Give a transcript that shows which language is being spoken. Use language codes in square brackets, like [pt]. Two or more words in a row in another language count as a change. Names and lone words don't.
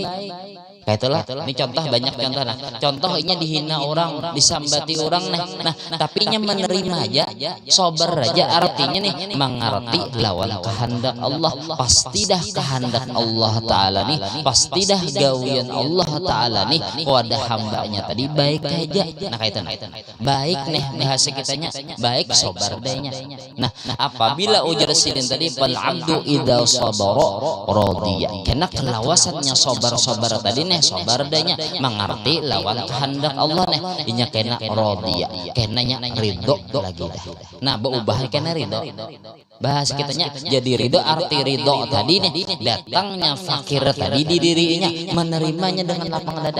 [bjn] Kayak itulah, ini contoh banyak contoh. Nah, contoh inya dihina orang, disambati orang, nah tapi inya menerima aja, sobar aja, artinya nih mengerti lawan kehendak Allah. Pasti dah kehendak Allah Ta'ala nih, pasti dah gawian Allah Ta'ala nih kepada hambanya tadi baik aja. Nah kayak itu, baik nih bahasa kitanya, baik sobar dehnya. Nah, apabila ujar sidin tadi [ar] فالعبد إذا صبر رضي, [bjn] karena kelawasannya sobar tadi nih sobar danya mengerti lawan kehendak Allah nih, inya kena radiya, kenanya ridho lagi dah. Nah, berubah kena ridho. Bahasa kitanya jadi ridho, arti ridho tadi nih datangnya fakir tadi di dirinya, menerimanya dengan lapang dada.